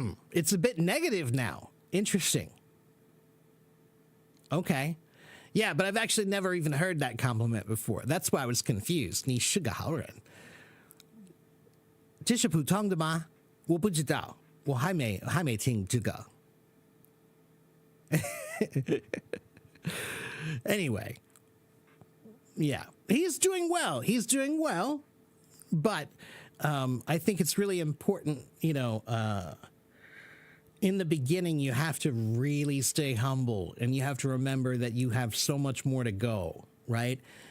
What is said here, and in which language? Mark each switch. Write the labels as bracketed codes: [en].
[en] It's a bit negative now. Interesting. Okay. Yeah, but I've actually never even heard that compliment before. That's why I was confused. [zh] 你是个好人. 这是普通的吗？我不知道，我还没听这个。 [en] Anyway, yeah, he's doing well. He's doing well, but I think it's really important, in the beginning, you have to really stay humble and you have to remember that you have so much more to go, right?